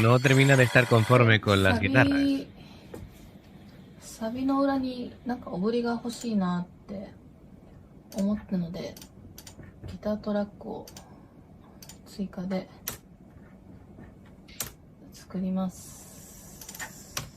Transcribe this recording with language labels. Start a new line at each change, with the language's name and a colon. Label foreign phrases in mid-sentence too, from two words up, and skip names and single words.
Spanish: No termina de estar
Japanese: で、
Spanish: conforme con las guitarras.
Japanese: サビの裏になんかオブリが欲しいなって思ったので、ギタートラックを追加で作ります。